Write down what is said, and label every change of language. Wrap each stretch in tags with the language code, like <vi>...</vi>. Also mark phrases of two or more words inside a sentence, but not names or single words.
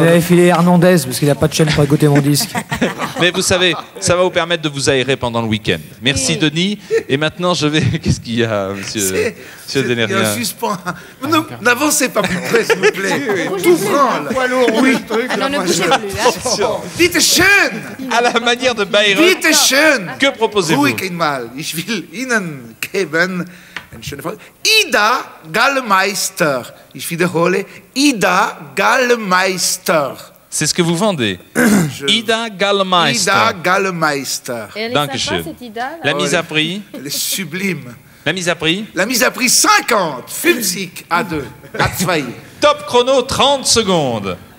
<fr>la filé Hernandez parce qu'il a pas de chaîne pour écouter mon disque. Mais vous savez, ça va vous permettre de vous aérer pendant le week-end. Merci, Oui. Denis. Et maintenant, je vais... Qu'est-ce qu'il y a, monsieur Il y a Denerien? un suspens. N'avancez pas plus près, s'il vous plaît. Bougez Tout plus. branle. Oui. Ah non, ne bougez plus. Hein.</fr> <de>Bitte schön.</de> <fr>À la manière de Byron.</fr> <de>Bitte schön.</de> <fr>Que proposez-vous?</fr> <de>Ruhig einmal. Ich will Ihnen geben eine schöne Frage. Ida Gallmeister. Ich wiederhole. Ida Gallmeister.</de> <fr>C'est ce que vous vendez. Ida Gallmeister. Ida Gallmeister. Et elle est</fr> <de>Dankeschön.</de> <fr>sympa, cette Ida, là. La mise à prix? Elle est sublime. La mise à prix? La mise à prix 50. 50 à 2. À 2. Top chrono, 30 secondes.</fr>